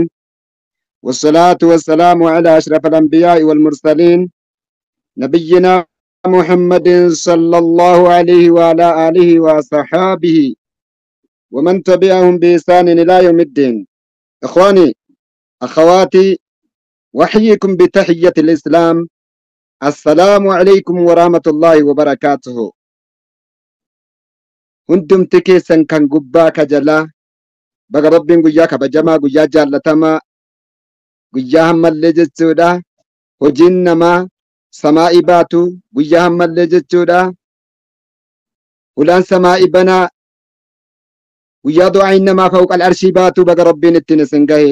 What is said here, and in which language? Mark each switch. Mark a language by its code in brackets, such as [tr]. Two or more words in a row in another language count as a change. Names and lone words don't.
[ar] والصلاة والسلام على أشرف الأنبياء والمرسلين نبينا محمد صلى الله عليه وعلى آله وصحابه ومن تبعهم بإحسان إلى يوم الدين. إخواني أخواتي وأحييكم بتحية الإسلام. السلام عليكم ورحمة الله وبركاته. [om] hundumti keessan kan gubbaa kajalaa baga rabbiin guyyaa kabajamaa guyyaa jaallatamaa guyyaa hammallee jechuudha. Hojiin namaa samaa'ii baatu guyyaa hammallee jechuudha. Ulaan samaa'ii banaa guyyaa du'aayin namaa [ar] فوق العرش [om] baatu baga rabbiin ittiin isin gahe.